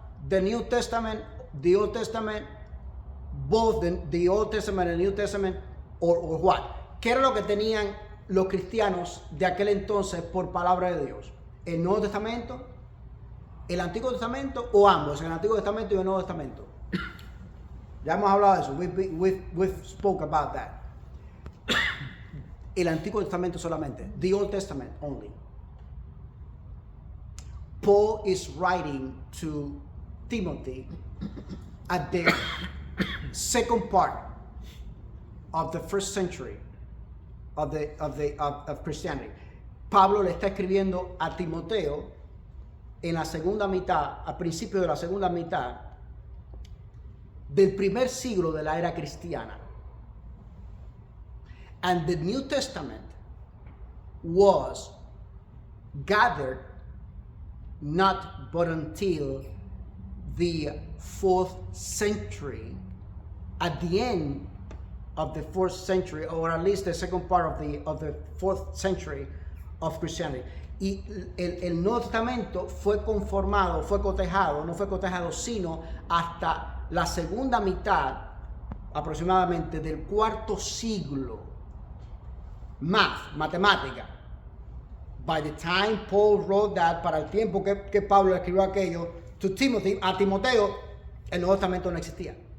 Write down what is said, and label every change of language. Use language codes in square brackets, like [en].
[en] The New Testament, the Old Testament, both the Old Testament and the New Testament, or what? [es] ¿Qué era lo que tenían los cristianos de aquel entonces por palabra de Dios? ¿El Nuevo Testamento? ¿El Antiguo Testamento o ambos? ¿El Antiguo Testamento y el Nuevo Testamento? Ya hemos hablado de eso. [en] We've spoke about that. [es] El Antiguo Testamento solamente. [en] The Old Testament only. Paul is writing to Timothy at the second part of the first century of Christianity. [es] Pablo le está escribiendo a Timoteo en la segunda mitad, a principio de la segunda mitad del primer siglo de la era cristiana. [en] And the New Testament was gathered not but until the 4th century, at the end of the 4th century, or at least the second part of the 4th century of Christianity. [es] Y el Nuevo Testamento fue cotejado, no fue cotejado, sino hasta la segunda mitad aproximadamente del 4º siglo. Matemática. [en] By the time Paul wrote that, [es] para el tiempo que Pablo escribió aquello, [en] to Timothy, [es] a Timoteo, el Nuevo Testamento no existía.